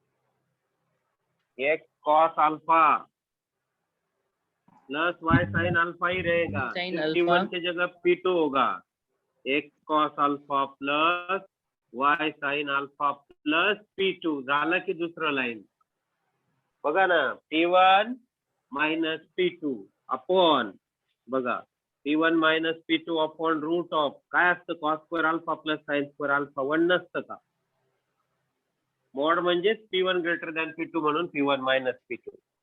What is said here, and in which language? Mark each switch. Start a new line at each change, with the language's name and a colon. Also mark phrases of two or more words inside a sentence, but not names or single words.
English: x cos alpha plus y sin alpha
Hindi: ही रहेगा,
English: sin फिर alpha
Hindi: P1 की जगह P2 होगा,
English: x cos alpha plus y sin alpha plus P2
Marathi: झाला की दुसरं लाइन बघा ना,
English: P1 minus P2 अपॉन, बघा P1 minus P2 अपॉन root of
Marathi: काय असतं,
English: cos square alpha plus sin square alpha 1
Marathi: नसतं का, मॉड म्हणजेच
English: P1 greater than P2 म्हणून P1 minus P2.